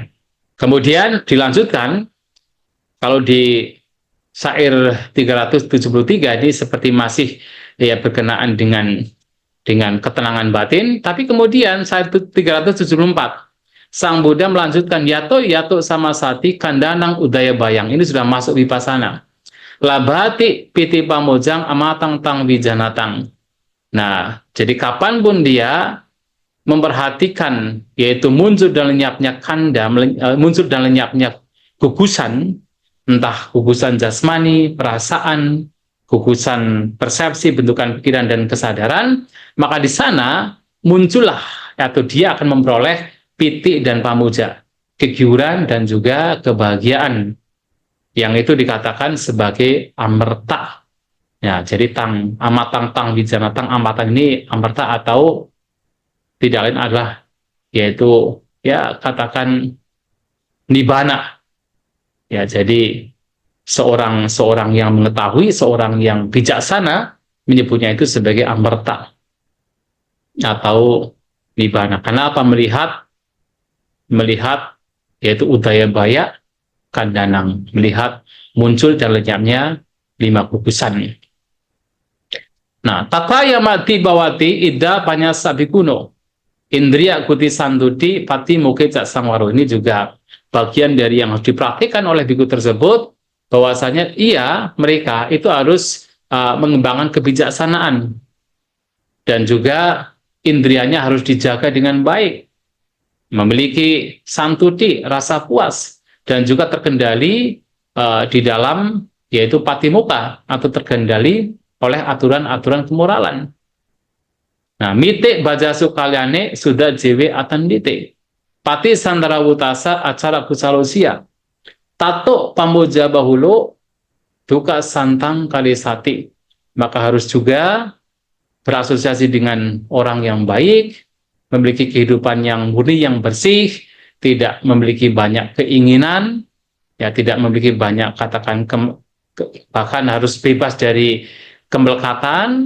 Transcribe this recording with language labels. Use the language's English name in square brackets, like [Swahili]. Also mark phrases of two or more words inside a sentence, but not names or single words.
[Indonesian] Kemudian dilanjutkan, kalau di syair 373 ini seperti masih ya berkenaan dengan ketenangan batin, tapi kemudian syair 374 Sang Buddha melanjutkan [Pali] yato sama sati kandanang udaya bayang. [Indonesian] Ini sudah masuk vipassana. [Pali] Labati piti pamojang amatang tang wijanatang. [Indonesian] Nah, jadi kapanpun dia memperhatikan yaitu muncul dan lenyapnya kanda, muncul dan lenyapnya gugusan, entah gugusan jasmani, perasaan, gugusan persepsi, bentukan pikiran dan kesadaran, maka di sana muncullah atau dia akan memperoleh piti dan pamuja, kegiuran dan juga kebahagiaan, yang itu dikatakan sebagai amerta. Ya, jadi [Pali] amatang tang wijanatang, [Indonesian] amatang ini amerta atau tidak lain adalah yaitu ya katakan nibbana. Ya, jadi seorang yang mengetahui, seorang yang bijaksana menyebutnya itu sebagai amerta atau nibbana. Kenapa? Melihat yaitu [Pali] udaya baya kandanang, [Indonesian] melihat muncul dan lenyapnya 5 gugusan. Nah, [Pali] tataya mati bawati ida panyasabikuno. Indriya kuti santuti pati mukeca samwaro. [Indonesian] Ini juga bagian dari yang harus dipraktikkan oleh biku tersebut, bahwasanya mereka itu harus mengembangkan kebijaksanaan dan juga indrianya harus dijaga dengan baik, memiliki santuti, rasa puas, dan juga terkendali di dalam yaitu patimuka atau terkendali oleh aturan-aturan kemoralan. [Pali] Nah, mite bajasu kalyane sudah jewe atandite. Pati santara wutasa acara kusalosia. Tato pamoja bahulo duka santang kalisati. [Indonesian] Maka harus juga berasosiasi dengan orang yang baik, memiliki kehidupan yang murni, yang bersih, tidak memiliki banyak keinginan, ya tidak memiliki banyak katakan bahkan harus bebas dari kemelekatan.